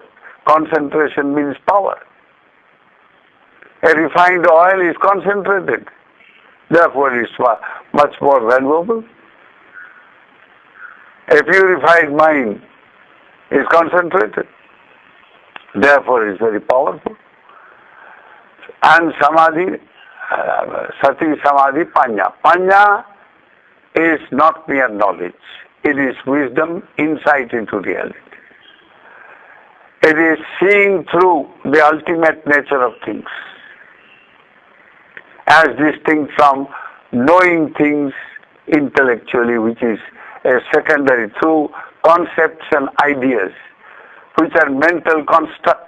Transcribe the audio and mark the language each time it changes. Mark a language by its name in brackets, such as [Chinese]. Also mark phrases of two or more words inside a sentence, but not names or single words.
[English] Concentration means power. A refined oil is concentrated. Therefore, it's much more valuable. A purified mind is concentrated. Therefore, it's very powerful. [Pali] And samadhi, sati, samadhi, panya. [English] Panya is not mere knowledge. It is wisdom, insight into reality. It is seeing through the ultimate nature of things, as distinct from knowing things intellectually, which is a secondary, through concepts and ideas, which are mental constructs.